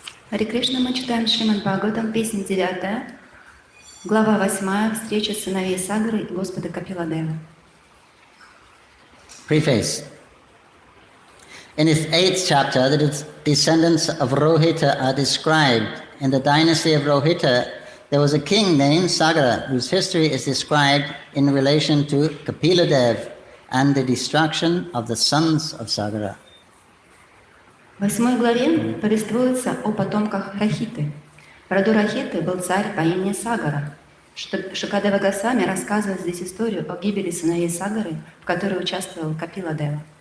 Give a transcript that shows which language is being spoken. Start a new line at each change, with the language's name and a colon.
Russian: Харе Кришна, мы читаем Шримад Бхагаватам, песня 9, глава 8, встреча сыновей Сагары и Господа Капиладева.
English: Preface. In its 8th chapter, the descendants of Rohita are described. In the dynasty of Rohita, there was a king named Sagara, whose history is described in relation to Kapila Dev and the destruction of the sons of Sagara.
Russian: В 8 главе повествуется о потомках Рахиты. В роду Рахиты был царь по имени Сагара. Шукадева Госвами рассказывает здесь историю о гибели сыновей Сагары, в которой участвовал Капила Дева.